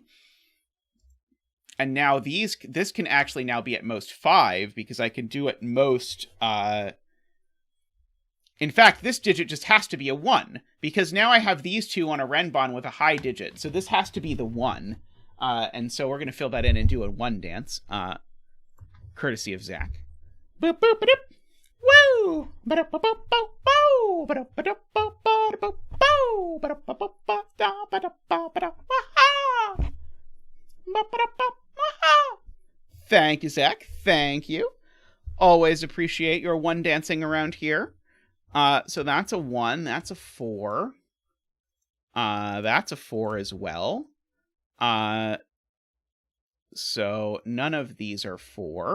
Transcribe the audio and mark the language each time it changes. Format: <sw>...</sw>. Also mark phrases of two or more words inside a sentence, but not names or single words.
<en>And now this can actually now be at most 5, because I can do at most, in fact, this digit just has to be a 1, because now I have these two on a Renban with a high digit, so this has to be the 1. And so we're going to fill that in and do a 1 dance, courtesy of Zach. Boop, boop, ba-doop. Woo! Ba-doop, ba-boop, boop, boo! Ba-doop, ba-doop, boop, ba-doop, boo! Ba-doop, ba-boop, ba, da, ba-doop, ba, ba-doop, wah-ha! Ba-ba-doop, ba, wah-ha! Thank you, Zach. Thank you. Always appreciate your 1 dancing around here. So that's a 1. That's a 4. That's a 4 as well. So none of these are 4.</en>